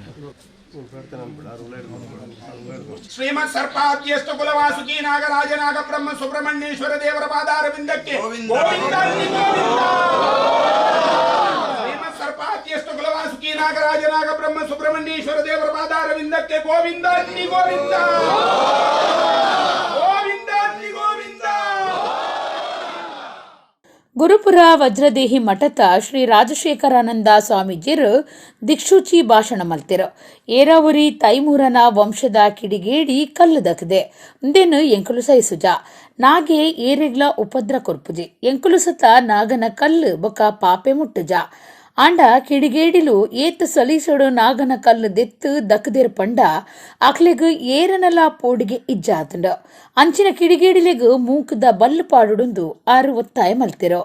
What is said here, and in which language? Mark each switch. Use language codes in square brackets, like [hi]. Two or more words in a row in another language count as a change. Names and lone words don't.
[kn] ಶ್ರೀಮತ್ ಸರ್ಪಾದ್ಯಸ್ತ ಕುಲವಾಸುಕಿ ನಾಗರಾಜ ನಾಗ ಬ್ರಹ್ಮ ಸುಬ್ರಹ್ಮಣ್ಯೇಶ್ವರ ದೇವರ ಪಾದಾರವಿಂದಕ್ಕೆ ಗೋವಿಂದ ಶ್ರೀಮತ್ ಸರ್ಪಾದ್ಯಸ್ತ ಕುಲವಾಸುಕಿ ನಾಗರಾಜ ನಾಗ ಬ್ರಹ್ಮ ಸುಬ್ರಹ್ಮಣ್ಯೇಶ್ವರ ದೇವರ ಪಾದಾರವಿಂದಕ್ಕೆ ಗೋವಿಂದ ಗೋವಿಂದ ಗೋವಿಂದ ಗೋವಿಂದ. [tcy] ಗುರುಪುರ ವಜ್ರದೇಹಿ ಮಠದ ಶ್ರೀ ರಾಜಶೇಖರಾನಂದ ಸ್ವಾಮೀಜಿರು ದಿಕ್ಷೂಚಿ ಭಾಷಣ ಮಲ್ತಿರು. ಏರಾವರಿ ತೈಮೂರನ ವಂಶದ ಕಿಡಿಗೇಡಿ ಕಲ್ಲು ದಕ್ಕದೆ ಮುಂದೇನು ಎಂಕುಲು ಸಹಿಸುಜ ನಾಗೆ ಏರೆಗ್ಲ ಉಪದ್ರ ಕೊರ್ಪುಜಿ ಎಂಕುಲು ಸತ ನಾಗನ ಕಲ್ಲು ಬೊಕ ಪಾಪೆ ಮುಟ್ಟುಜ ಆಂಡ ಕಿಡಿಗೇಡಿಲು ಏತ್ ಸಲೀಸಡು ನಾಗನ ಕಲ್ಲು ದೆತ್ತು ದಕ್ಕದಿರ್ ಪಂಡ ಅಕ್ಲೆಗ್ ಏರನಲ ಪೋಡಿಗೆ ಇಜ್ಜಾತುಂಡ ಅಂಚಿನ ಕಿಡಿಗೇಡಿಲೆಗ್ ಮೂಕದ ಬಲ್ಲು ಪಾಡುಡುಂದು ಆರು ಒತ್ತಾಯ ಮಲ್ತಿರೋ.